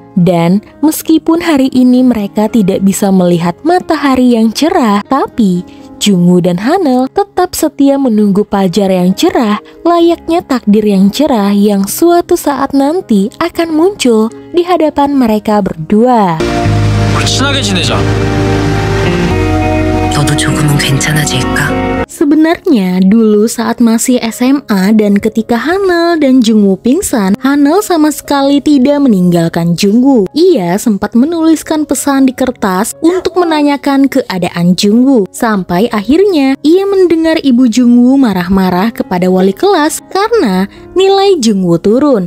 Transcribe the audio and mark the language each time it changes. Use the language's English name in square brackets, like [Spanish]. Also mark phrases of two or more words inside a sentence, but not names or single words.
[Indonesian] Dan meskipun hari ini mereka tidak bisa melihat matahari yang cerah, tapi Jungwoo dan Hanel tetap setia menunggu fajar yang cerah, layaknya takdir yang cerah yang suatu saat nanti akan muncul di hadapan mereka berdua. [Korean] 우리 친하게 지내자. 너도 조금은 괜찮아질까? [Indonesian] Sebenarnya dulu saat masih SMA dan ketika Hanel dan Jungwoo pingsan, Hanel sama sekali tidak meninggalkan Jungwoo. Ia sempat menuliskan pesan di kertas untuk menanyakan keadaan Jungwoo. Sampai akhirnya ia mendengar ibu Jungwoo marah-marah kepada wali kelas karena nilai Jungwoo turun.